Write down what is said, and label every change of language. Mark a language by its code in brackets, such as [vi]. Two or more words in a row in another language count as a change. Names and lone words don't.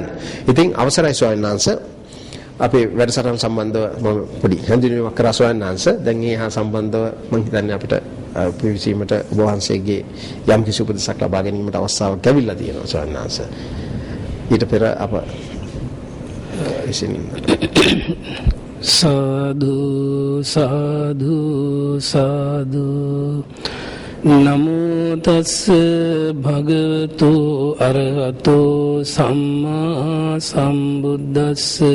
[si] ඉතින් අවසරයි ස්වාමීන් වහන්සේ අපේ වැඩසටහන සම්බන්ධව මම පොඩි හැඳින්වීමක් කරා ස්වාමීන් වහන්සේ. දැන් ඒ හා සම්බන්ධව මම හිතන්නේ අපිට පිවිසීමට ඔබ වහන්සේගේ යම් කිසි උපදෙසක් ලබා ගැනීමට අවස්ථාවක් ලැබිලා තියෙනවා ස්වාමීන් වහන්සේ. ඊට පෙර අප ඉසින් [pi] සාදු සාදු සාදු නමෝ තස්ස භගවතු අරහතෝ සම්මා සම්බුද්දස්ස